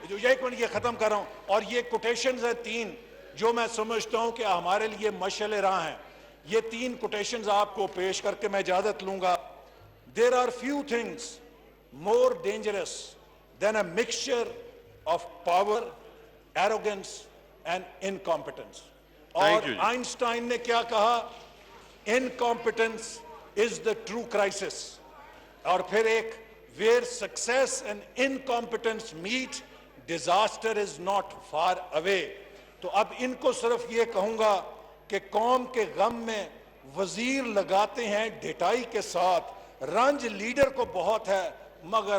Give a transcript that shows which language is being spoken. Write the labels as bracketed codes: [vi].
[hi] जो एक मिनट ये खत्म कर रहा हूं, और ये कोटेशंस है 3 जो मैं समझता हूं कि हमारे लिए मशाल राह हैं। ये 3 कोटेशंस आपको पेश करके मैं इजाजत लूंगा। [en] There are few things more dangerous than a mixture of power, arrogance and incompetence. Thank [hi] और [en] you जी। [hi] आइंस्टाइन ने क्या कहा? [en] Incompetence is the true crisis. [hi] और फिर एक [en] where success and incompetence meet, disaster is not far away. [hi] तो अब इनको सिर्फ ये कहूंगा कि कौम के गम में वजीर लगाते हैं ढिठाई के साथ, रंज लीडर को बहुत है मगर